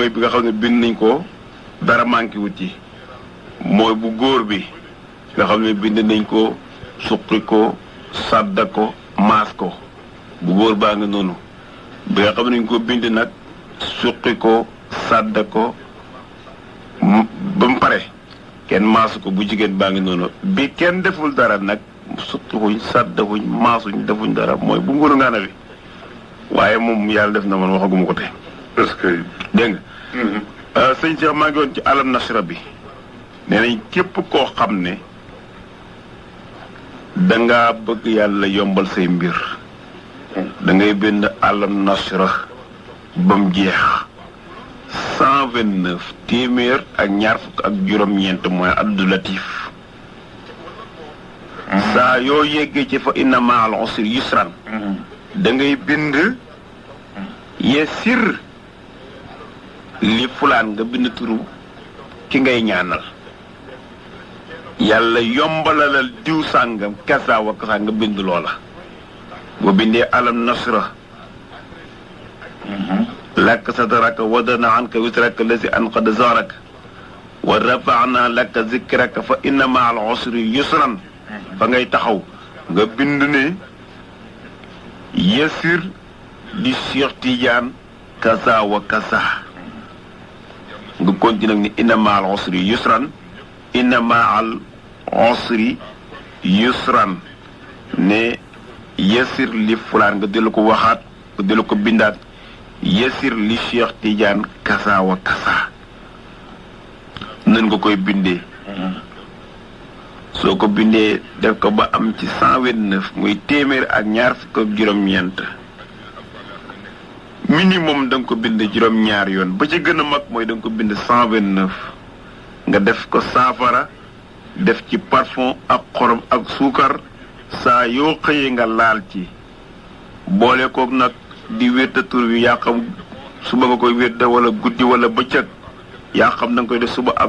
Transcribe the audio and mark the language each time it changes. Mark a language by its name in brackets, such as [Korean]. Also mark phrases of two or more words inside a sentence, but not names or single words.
[Wolof] mooy bi nga xam ne bind nañ ko dara manqué wut ci mooy bu góor bi nga xam ne bind nañ ko suqi ko sadda ko maas ko bu góor baa nga noonu bi nga xam ne nañ ko bind nag suqi ko sadda ko ba mu pare kenn maasu ko bu jigéen baa ngi noonu bi kenn deful dara nag suqiwuñ saddafuñ maasuñ defuñ dara mooy bu ngóor ngaana bi waaye moom yàlla def na man waxaguma ko tey [French] est-ce que [Wolof] dégg nga sëñ Cheikh maa ngi woon ci alam nasra bi nee nañ képp koo xam ne dangaa bëgg yàlla yombal say mbir da ngay bind alam nasra ba mu jeex 129 téeméer ak ñaar fukk ak juróom-ñeent mooy addu latif saa yoo yeggee ci fa [Arabic] إن مع العسر يسرا [Wolof] da ngay bind [Arabic] يسر لفلان [Wolof] nga bind turu ki ngay ñaanal yàlla yombalalal diw sàngam [Arabic] كذا وكذا [Wolof] nga bind loola boo bindee alam nasra [Arabic] لك صدرك ووضعنا عنك وزرك الذي أنقض ظهرك ورفعنا لك ذكرك فإن مع العسر يسرا [Wolof] fa ngay taxaw nga bind ne yasir di Cheikh Tidiane [Arabic] كذا وكذا [Wolof] nga continue ni [Arabic] إن مع العسر يسرا إن مع العسر يسرا [Wolof] inna ma'al usri yusran ne [Arabic] يسر لفلان [Wolof] nga dellu ko waxaat nga dellu ko bindaat [Arabic] yasir li Cheikh Tidiane kasa wa kasa [Wolof] nan nga koy bindee soo ko bindee def ko ba am ci 129 muy téeméer ak ñaar fukk ak juróom-ñeent minimum da nga ko bind juróom-ñaar yoon ba ci gën a mag mooy da nga ko bind 129 nga def ko saafara def ci parfum ak xorom ak suukar saa yoo xëyee nga laal ci boole koog nag di wérta tur wi yaa xam suba nga koy wérta wala guddi wala bëccëg yaa xam da nga koy def suba ak